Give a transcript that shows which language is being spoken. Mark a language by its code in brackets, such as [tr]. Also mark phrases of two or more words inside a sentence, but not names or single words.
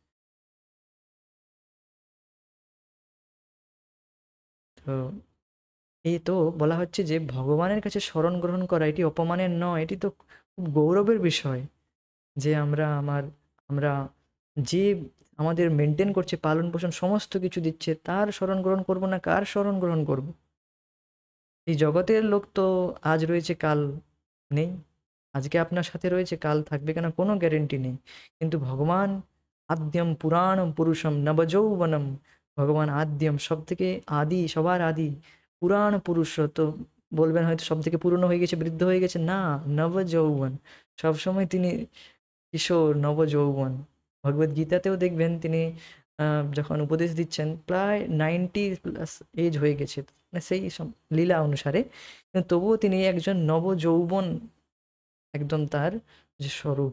[bn] তো এই তো বলা হচ্ছে যে ভগবানের কাছে শরণ গ্রহণ করা এটি অপমানের নয়, এটি তো খুব গৌরবের বিষয় যে আমরা যে আমাদের মেনটেন করছে, পালন পোষণ সমস্ত কিছু দিচ্ছে, তার শরণ গ্রহণ করব না কার শরণ গ্রহণ করব? এই জগতের লোক তো আজ রয়েছে কাল নেই, আজকে আপনার সাথে রয়েছে কাল থাকবে কেন কোনো গ্যারেন্টি নেই। কিন্তু ভগবান [sa] আদ্যম পুরাণম পুরুষম নবযৌবনম, [bn] ভগবান আদ্যম সব থেকে আদি, সবার আদি, পুরাণ পুরুষ। তো বলবেন হয়তো সব থেকে পুরনো হয়ে গেছে, বৃদ্ধ হয়ে গেছে, না, নবযৌবন, সবসময় তিনি কিশোর, নবযৌবন। ভগবদ গীতাতেও দেখবেন তিনি যখন উপদেশ দিচ্ছেন প্রায় 90+ এজ হয়ে গেছে, মানে সেই লীলা অনুসারে, কিন্তু তবুও তিনি একজন নবযৌবন, একদম তার যে স্বরূপ।